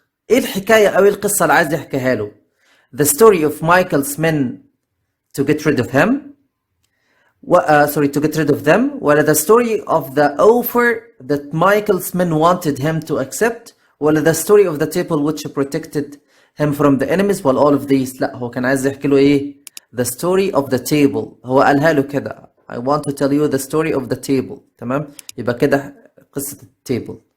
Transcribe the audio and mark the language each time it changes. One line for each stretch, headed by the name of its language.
Arabic: إيه الحكاية أو إيه القصة اللي عايز يحكيها له؟
English: The story of Michael's men to get rid of him. To get rid of them. ولا the story of the offer that Michael's men wanted him to accept. ولا the story of the table which protected him from the enemies. ولا all of these.
Arabic: لا، هو كان عايز يحكي له إيه؟
English: The story of the table.
Arabic: هو قالها له كده.
English: I want to tell you the story of the table.
Arabic: تمام؟ يبقى كده قصة التيبل.